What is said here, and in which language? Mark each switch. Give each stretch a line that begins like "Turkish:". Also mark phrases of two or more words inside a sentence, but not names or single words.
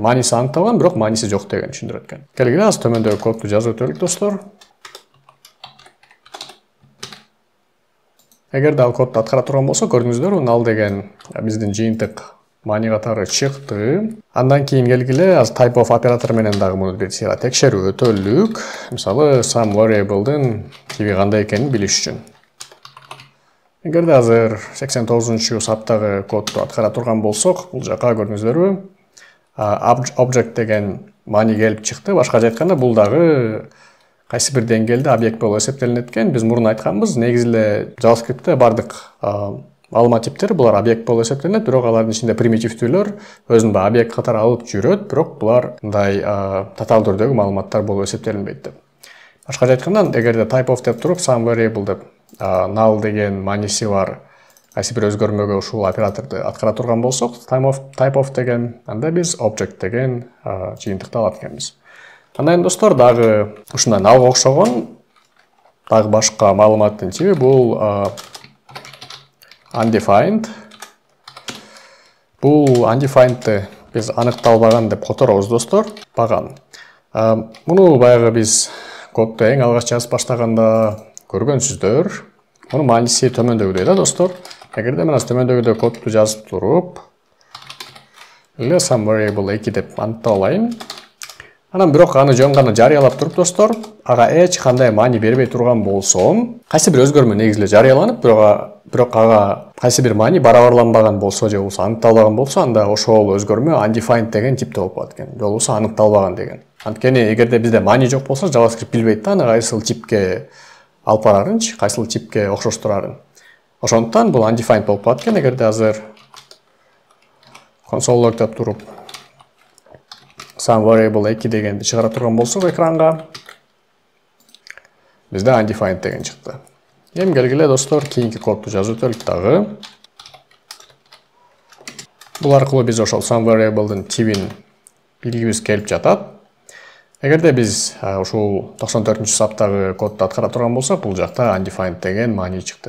Kyrgyz: Мааниси аныкталган, бирок мааниси жок деген түшүндүрөт экен. Келгиле аз төмөндөгү кодду жазып өтөлүк достор. Эгерде ал кодду аткара турган болсо, көрдүңүздөр, null деген биздин жыйынтык маани катары чыкты. Андан кийин келгиле аз
English: type of
Kyrgyz: оператор менен дагы муну бир сыйра текшерүү өтөлүк. Мисалы,
English: some variable'дын
Kyrgyz: тиби кандай экенин билиш үчүн. Эгерде азыр 89-чу саптагы кодду аткара турган болсок, бул жака көрдүңүздөрбү, object деген маани келип чыкты. Башкача айтканда, бул дагы кайсы бир деңгээлде объект болуп эсептелинет экен. Биз мурун айтканбыз, негизи эле JavaScript'те бардык маалымат типтери булар объект болуп эсептелинет, бирок алардын ичинде примитивдүүлөр өзүн объект катары алып жүрөт, бирок булар мындай татаал түрдөгү маалыматтар болуп эсептелинбейт деп. Башкача айтканда, эгерде
English: type of
Kyrgyz: деп туруп
English: some variable
Kyrgyz: деп null деген мааниси бар кайсы бир өзгөрмөгө ушул операторду аткара турган болсок,
English: type of
Kyrgyz: деген, анда биз object деген жыйынтыкты алат экенбиз. Андан достор, дагы ушундай nullга окшогон дагы башка маалыматтын тиби бул undefined. Бул undefined'ти биз аныкталбаган деп которобуз достор, баган. Муну баягы биз кодду эң алгач жазып баштаганда көргөнсүздөр. Мунун мааниси төмөндөгүдөй да достор. Эгерде мына төмөндөгүдөй кодду жазып туруп, эле
English: some variable
Kyrgyz: 2 деп аныктап алайын. Анан бирок аны жөн гана жарыялап туруп достор, ага эч кандай маани бербей турган болсом, кайсы бир өзгөрмө негизи эле жарыяланып, бирок ага кайсы бир маани барабарланбаган болсо же болбосо аныкталбаган болсо, анда ошол өзгөрмө undefined деген типте болуп калат экен. Же болбосо аныкталбаган деген. Анткени эгерде бизде маани жок болсо, JavaScript билбейт да аны кайсыл типке алып барарынчы, кайсыл типке окшоштурарын. Ошондуктан бул undefined болуп калат экен. Эгерде азыр
English: console log'дап
Kyrgyz: туруп
English: some variable
Kyrgyz: 2 дегенди чыгара турган болсок экранга, бизде undefined деген чыкты. Эми келгиле достор, кийинки кодду жазып өтөлүк дагы. Бул аркылуу биз ошол
English: some variable'дын
Kyrgyz: типин билгибиз келип жатат. Эгерде биз ушул 94-саптагы кодду аткара турган болсок, бул жакта undefined деген маани чыкты.